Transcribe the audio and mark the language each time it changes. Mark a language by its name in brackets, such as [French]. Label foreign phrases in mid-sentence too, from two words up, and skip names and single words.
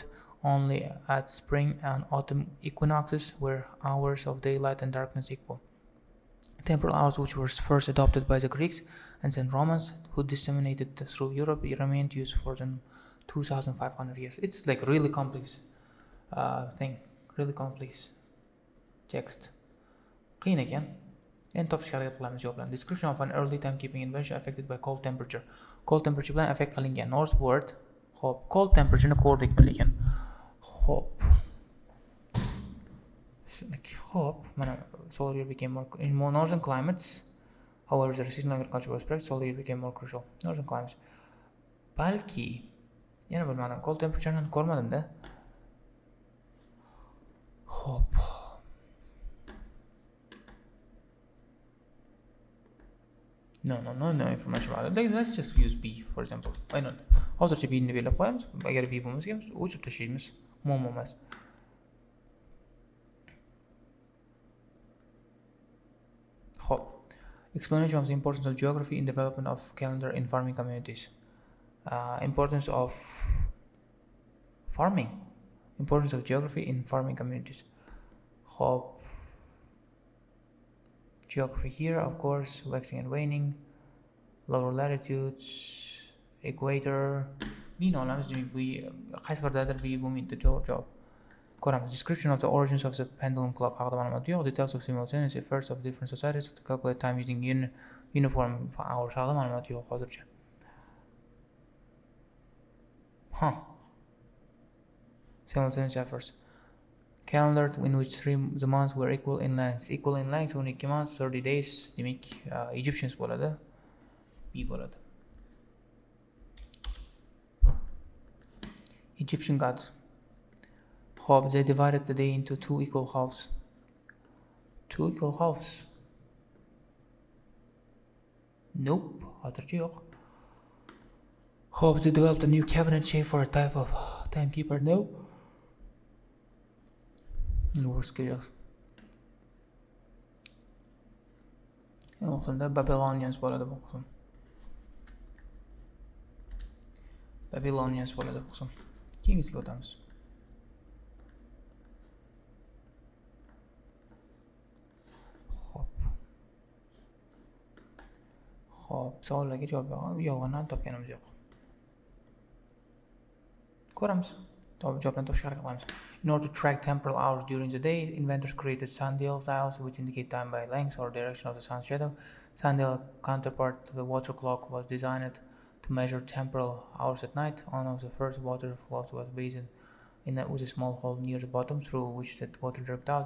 [English] Only at spring and autumn equinoxes were hours of daylight and darkness equal. Temporal hours, which were first adopted by the Greeks and then Romans, who disseminated through Europe, remained used for them 2,500 years. It's like really complex thing, really complex text. [Uzbek] Qiyin ekan. Endi topishga harakat qilamiz javoblarni. [English] Description of an early timekeeping invention affected by cold temperature. Cold temperature [Uzbek] bilan affect qilingan northward. Xo'p, [English] cold temperature [Uzbek] ni ko'rdikmi lekin. Xo'p, mana [English] solar year became more in more northern climates. However, the seasonal agriculture was practiced. Solar year became more crucial. Northern climates. [Uzbek] Balki, yana bilmadim. [English] Cold temperature [Uzbek] ni ko'rmadim-da. Xo'p. [English] No information about it. Let's just use B, for example. Why not? [Uzbek] Hozircha B ni belgilab qo'yamiz. Agar B bo'lmasa, o'chirib tashlaymiz. Muammo emas. Xo'p. [English] Explanation of the importance of geography in development of calendar in farming communities. Importance of farming. Importance of geography in farming communities. [Uzbek] Xo'p. [English] Geography here, of course, waxing and waning, lower latitudes, equator. [Uzbek] Bino olamiz, demak bu qaysi biridadir bu bo'lmaydi javob. Ko'ramiz. [English] Description of the origins of the pendulum clock [Uzbek] haqida ma'lumot yo'q. [English] Details of simultaneous efforts of different societies to calculate time using uniform hours [Uzbek] haqida ma'lumot yo'q hozircha. [English] Simultaneous efforts. Calendar in which the months were equal in length. 12 months, 30 days. [Uzbek] Demak, Egyptians bo'ladi. B bo'ladi. [English] Egyptian gods. Hope they divided the day into two equal halves. Two equal halves. Nope, [Uzbek] hozircha yo'q. [English] Hope they developed a new cabinet shape for a type of timekeeper. No. Worst chaos. [Uzbek] O'qismda Babylonians bo'ladi bu qism. Babylonians bo'ladi bu qism. Keyingisiga o'tamiz. Xo'p, savollarga javob yo'g'ini topganimiz yo'q. Ko'ramiz. Javoblarni topishga harakat qilamiz. [English] In order to track temporal hours during the day, inventors created sundial dials which indicate time by length or direction of the sun's shadow. Sundial counterpart to the water clock was designed to measure temporal hours at night. One of the first water flows was based with a small hole near the bottom through which the water dripped out.